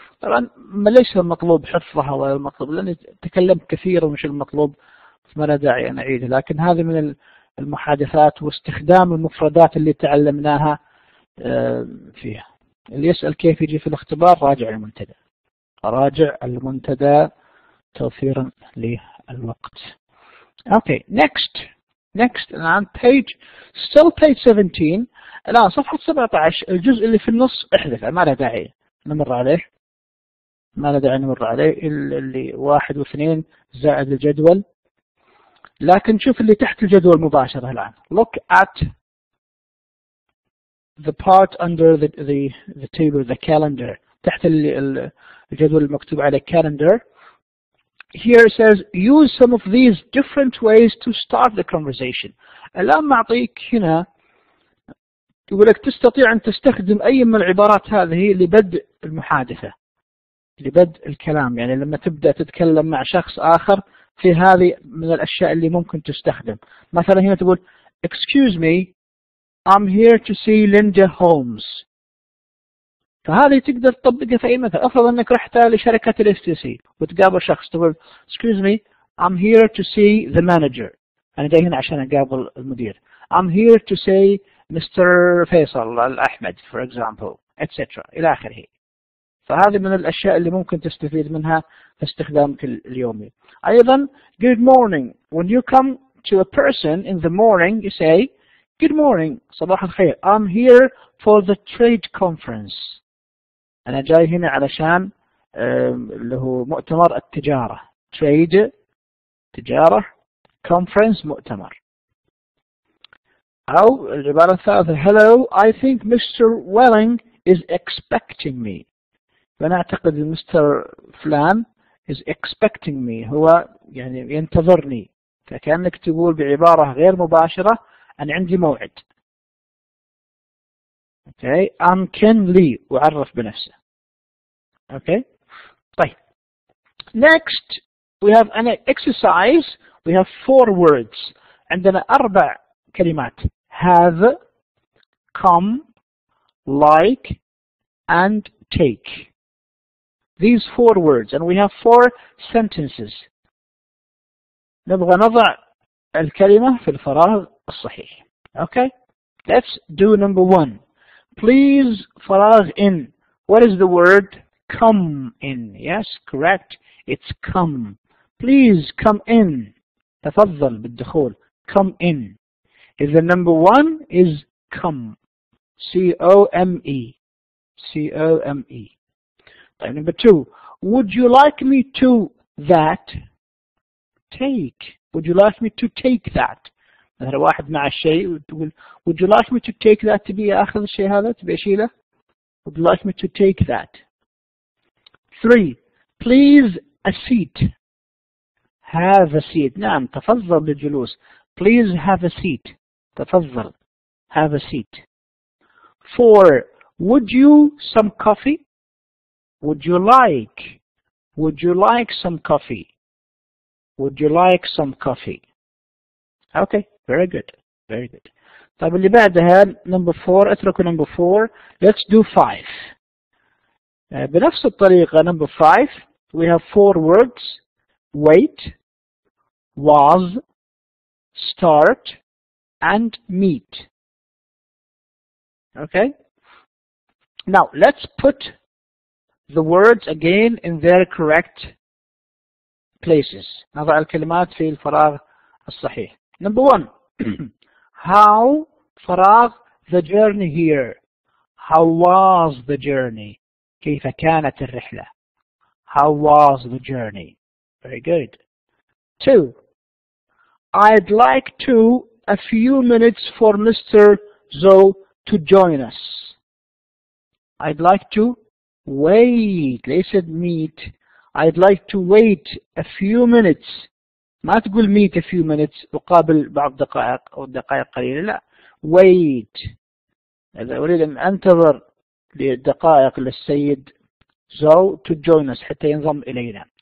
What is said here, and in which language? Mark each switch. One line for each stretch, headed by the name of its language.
Arabic: طبعا ليس المطلوب حفظها ولا المطلوب لأني تكلمت كثيرا ومش المطلوب فما لا داعي أن أعيده. لكن هذه من المحادثات واستخدام المفردات اللي تعلمناها فيها. اللي يسأل كيف يجي في الاختبار راجع المنتدى توفيرا للوقت.
English: Okay, next
Arabic: الآن
English: still page 17.
Arabic: الآن صفحة 17 الجزء اللي في النص احذفه ما له داعي نمر عليه اللي 1 و2 زائد الجدول. لكن شوف اللي تحت الجدول مباشرة الآن.
English: Look at the part under the table, the calendar.
Arabic: تحت الجدول المكتوب عليه calendar.
English: Here it says use some of these different ways to start the conversation.
Arabic: الآن معطيك هنا يقول لك تستطيع أن تستخدم أي من العبارات هذه لبدء المحادثة، لبدء الكلام. يعني لما تبدأ تتكلم مع شخص آخر في هذه من الأشياء اللي ممكن تستخدم. مثلا هنا تقول
English: excuse me, I'm here to see Linda Holmes.
Arabic: فهذه تقدر تطبقها في أي مثل. أفرض أنك رحت لشركة الافتسي وتقابل شخص تقول
English: excuse me, I'm here to see the manager.
Arabic: أنا جاي هنا عشان أقابل المدير.
English: I'm here to see Mr. فيصل الأحمد for example, etc.
Arabic: إلى آخره. فهذه من الأشياء اللي ممكن تستفيد منها في استخدامك اليومي.
English: أيضا good morning. When you come to a person in the morning you say good morning,
Arabic: صباح الخير.
English: I'm here for the trade conference.
Arabic: أنا جاي هنا علشان اللي هو مؤتمر التجارة. trade تجارة، conference مؤتمر. أو العبارة الثالثة
English: hello, I think Mr. Welling is expecting me.
Arabic: فأنا أعتقد مستر فلان
English: is expecting me.
Arabic: هو يعني ينتظرني. فكأنك تقول بعبارة غير مباشرة أنا عندي موعد. Okay. أمكن لي وعرف بنفسه. Okay. طيب.
English: Next we have an exercise. We have 4 words.
Arabic: عندنا 4 كلمات.
English: Have, come, like, and take. These 4 words, and we have 4 sentences.
Arabic: نبغى نضع الكلمة في الفراغ الصحيح.
English: Okay. Let's do number 1. Please فراغ in. What is the word? Come in. Yes, correct. It's come. Please come in.
Arabic: تفضل بالدخول.
English: Come in. إذا number 1 is come. C-O-M-E. C-O-M-E. طيب number 2. Would you like me to that? Take. Would you like me to take that?
Arabic: مثلا واحد مع الشيء وتقول
English: would you like me to take that؟
Arabic: تبي أخذ الشيء هذا؟ تبي أشيله؟
English: Would you like me to take that? 3. Please a seat. Have a seat.
Arabic: نعم تفضل بالجلوس.
English: Please have a seat. تفضل. Have a seat. 4. Would you some coffee? Would you like? Would you like some coffee? Would you like some coffee? Okay, very good. Very good.
Arabic: طيب اللي بعدها number 4. اتركوا number 4.
English: Let's do 5.
Arabic: بنفس الطريقة
English: number 5 we have 4 words. Wait, was, start, and meet. Okay? Now, let's put the words again in their correct places.
Arabic: نضع الكلمات في الفراغ الصحيح.
English: Number 1. How فراغ the journey here. How was the journey?
Arabic: كيف كانت الرحلة?
English: How was the journey? Very good. 2. I'd like to a few minutes for Mr. Zoe to join us. I'd like to wait.
Arabic: ليس
English: meet. I'd like to wait a few minutes.
Arabic: ما تقول
English: meet a few minutes
Arabic: أقابل بعض دقائق أو دقائق قليلة. لا. Wait. إذا أريد أن أنتظر لدقائق للسيد Zoe
English: to join us
Arabic: حتى ينضم إلينا.